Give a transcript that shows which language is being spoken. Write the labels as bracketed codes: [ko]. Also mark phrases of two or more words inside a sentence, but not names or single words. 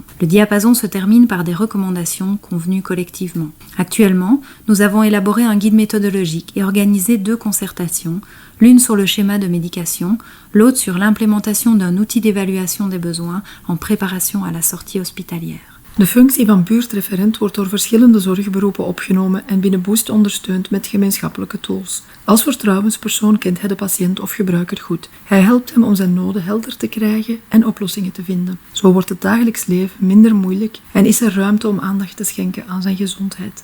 [fr] Le diapason se termine par des recommandations convenues collectivement. Actuellement, nous avons élaboré un guide méthodologique et organisé 2 concertations, l'une sur le schéma de médication, l'autre sur l'implémentation d'un outil d'évaluation des besoins en préparation à la sortie hospitalière. [nl] De functie van buurtreferent wordt door verschillende zorgberoepen opgenomen en binnen Boost ondersteund met gemeenschappelijke tools. Als vertrouwenspersoon kent hij de patiënt of gebruiker goed. Hij helpt hem om zijn noden helder te krijgen en oplossingen te vinden. Zo wordt het dagelijks leven minder moeilijk en is er ruimte om aandacht te schenken aan zijn gezondheid.